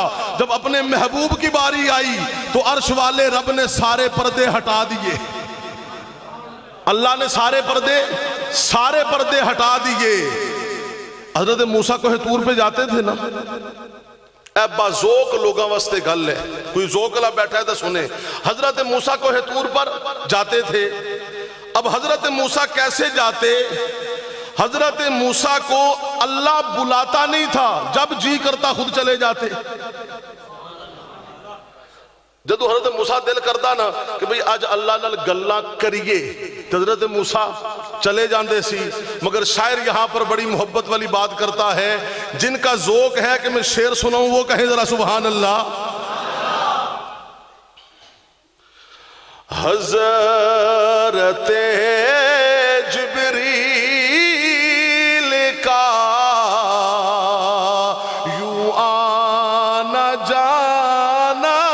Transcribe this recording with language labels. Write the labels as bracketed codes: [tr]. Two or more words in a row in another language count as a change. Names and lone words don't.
[ur] جب اپنے محبوب کی باری آئی تو عرش والے رب نے سارے پردے ہٹا دیے. اللہ نے سارے پردے ہٹا دیے. حضرت موسیٰ کوہ طور پہ جاتے تھے نا, [pa] اے بازوق لوگاں واسطے گل ہے, [ur] کوئی ذوق اللہ بیٹھا ہے تو سنے. حضرت موسیٰ کوہ طور پر جاتے تھے. اب حضرت موسیٰ کیسے جاتے, حضرت موسیٰ کو اللہ بلاتا نہیں تھا, جب جی کرتا خود چلے جاتے. [pa] جدو حضرت موسیٰ دل کرتا نا کہ بھئی آج اللہ نال گلاں کریے, حضرت موسیٰ چلے جاندے سی. [ur] مگر شاعر یہاں پر بڑی محبت والی بات کرتا ہے, جن کا ذوق ہے کہ میں شعر سناؤں وہ کہیں ذرا سبحان اللہ. حضرت جبریل کا یوں آنا جانا